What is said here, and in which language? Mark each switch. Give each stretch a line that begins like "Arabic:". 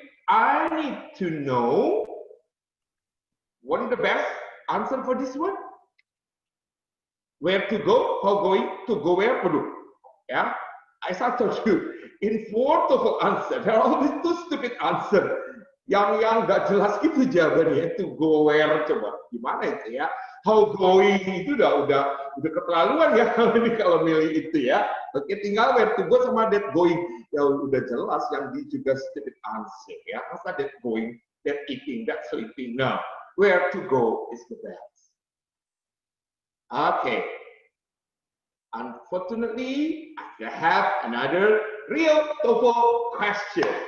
English: I need to know what is the best answer for this one? Where to go? How going? To go where? Perlu. Ya. As I told you, in 4 TOEFL answer, there are always 2 stupid answer.
Indonesian: Yang nggak jelas gitu jawabannya.
English: To go where,
Indonesian: coba gimana itu ya? How going itu udah keterlaluan ya kalau milih itu ya. Oke, tinggal where to go sama that going. Ya udah jelas yang di juga stupid answer ya.
English: Masa that going, that eating, that sleeping. No, where to go is the best. Okay. Unfortunately, I have another real TOEFL question.